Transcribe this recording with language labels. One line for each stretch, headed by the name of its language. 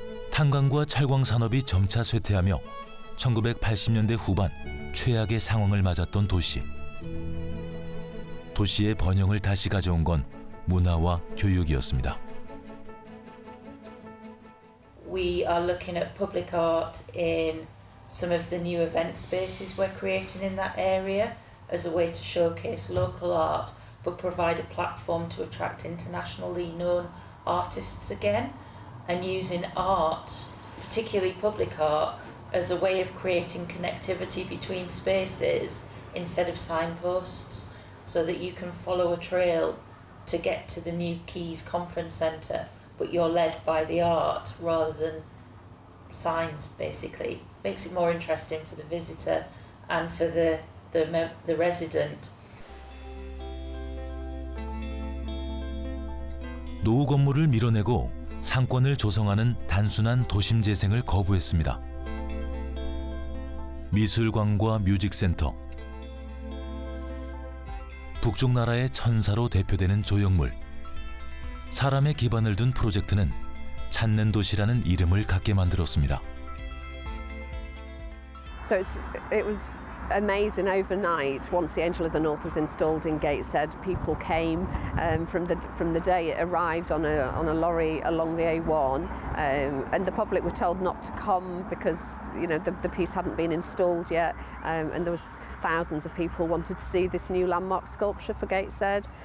Korean: 탄광과 철광 산업이 점차 쇠퇴하며 1980년대 후반 최악의 상황을 맞았던 도시. 도시의 번영을 다시 가져온 건 문화와 교육이었습니다.
English: We are looking at public art in some of the new event spaces we're creating in that area as a way to showcase local art but provide a platform to attract internationally known artists again, and using art, particularly public art, as a way of creating connectivity between spaces instead of signposts, so that you can follow a trail to get to the New Quays Conference Centre, but you're led by the art rather than signs, basically. Makes it more interesting for the visitor and for the resident.
Korean: 노후 건물을 밀어내고 상권을 조성하는 단순한 도심 재생을 거부했습니다. 미술관과 뮤직센터, 북쪽 나라의 천사로 대표되는 조형물, 사람의 기반을 둔 프로젝트는 찾는 도시라는 이름을 갖게 만들었습니다.
English: So it was amazing overnight. Once the Angel of the North was installed in Gateshead, people came from the day it arrived on a lorry along the A1, and the public were told not to come because the piece hadn't been installed yet, and there was thousands of people wanted to see this new landmark sculpture for Gateshead.